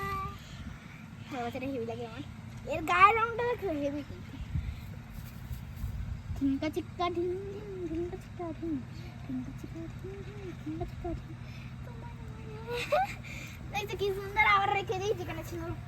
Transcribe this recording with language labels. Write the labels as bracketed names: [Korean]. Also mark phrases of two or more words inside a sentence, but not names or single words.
[Bangla] বাচ্চাটা হেভি লাগে আমার, এর গায়ের রংটা দেখো হেভি, ঢিঙ্কা চিক্কা ঢিং ঢিং ঢিঙ্কা চিক্কা ঢিং ঢিঙ্কা চিক্কা ঢিং ঢিং ঢিঙ্কা চিক্কা ঢিং। দেখতে কি সুন্দর, আবার রেখে দিই যেখানে ছিল।